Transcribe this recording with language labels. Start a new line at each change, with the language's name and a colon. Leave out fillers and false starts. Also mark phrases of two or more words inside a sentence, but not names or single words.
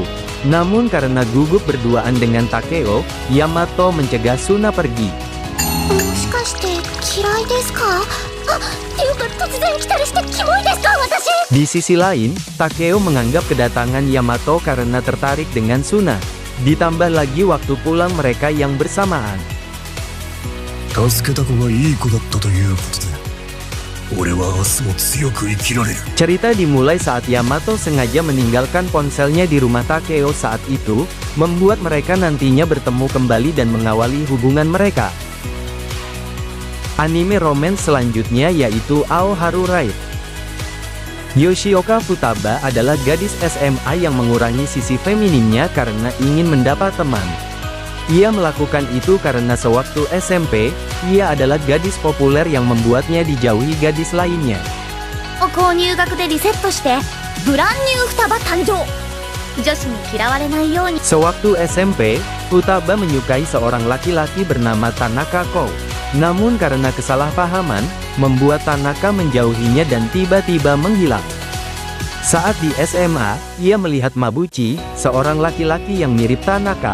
Indonesian: Namun karena gugup berduaan dengan Takeo, Yamato mencegah Suna pergi. Di sisi lain, Takeo menganggap kedatangan Yamato karena tertarik dengan Suna. Ditambah lagi waktu pulang mereka yang bersamaan.
Japanese: 助けた子がいい子だったということで、俺は明日も強く生きられる。
Indonesian: Cerita dimulai saat Yamato sengaja meninggalkan ponselnya di rumah Takeo saat itu, membuat mereka nantinya bertemu kembali dan mengawali hubungan mereka. Anime romance selanjutnya yaitu Aoharu Ride. Yoshioka Futaba adalah gadis SMA yang mengurangi sisi femininnya karena ingin mendapat teman. Ia melakukan itu karena sewaktu SMP, ia adalah gadis populer yang membuatnya dijauhi gadis lainnya.
Japanese: 女子に嫌われないように
Indonesian: Sewaktu SMP, Futaba menyukai seorang laki-laki bernama Tanaka Kou. Namun karena kesalahpahaman, membuat Tanaka menjauhinya dan tiba-tiba menghilang. Saat di SMA, ia melihat Mabuchi, seorang laki-laki yang mirip Tanaka.